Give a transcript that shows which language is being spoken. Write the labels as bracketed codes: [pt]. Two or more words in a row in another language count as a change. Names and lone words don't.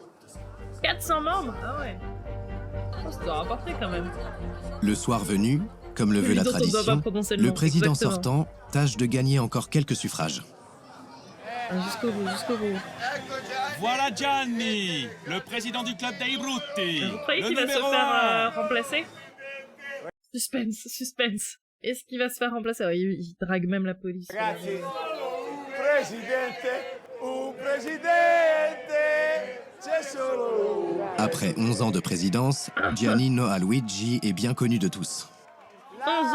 [fr] 400 membres? Ah ouais. Oh, ça doit rapporter quand même. Le soir venu, comme le veut la Dont on doit pas tradition, prononcer le nom, président exactement. sortant tâche de gagner encore quelques suffrages. Jusqu'au bout. Voilà Gianni, le président du club dei Brutti. Vous croyez Le qu'il va se numéro faire 1. remplacer? Suspense. Est-ce qu'il va se faire remplacer? Oh, il drague même la police. Après 11 ans de présidence, Gianni Noa Luigi est bien connu de tous.